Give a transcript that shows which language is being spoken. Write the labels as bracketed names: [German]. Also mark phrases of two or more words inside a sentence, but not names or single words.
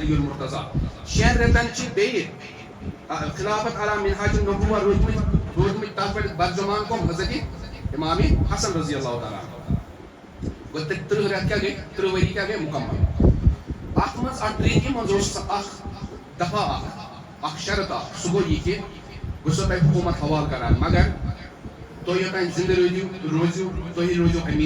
[Kashmiri] علی المرتضیٰ 6 رٮ۪تن چھِ بیٚیہِ خلافت [Arabic] علی منہاج النبوہ [Kashmiri] روٗدمٕتۍ تتھ پٮ۪ٹھ برجمان کۄم حضرت امام حسن [Arabic] رضی اللہ تعالیٰ [Kashmiri] گوٚو 30 رٮ۪تھ کیٛاہ گٔے 30 ؤری کیٛاہ گٔے مُکمل اتھ منٛز اتھ ٹریٖٹی منٛز اوس اکھ دفعہ اکھ شرط اکھ سُہ گوٚو یہِ کہِ بہٕ چھُسو تۄہہِ حکوٗمت حوالہٕ کران مگر تُہۍ یوٚتانۍ زِندٕ روٗزِو تُہۍ روٗزِو أمیٖر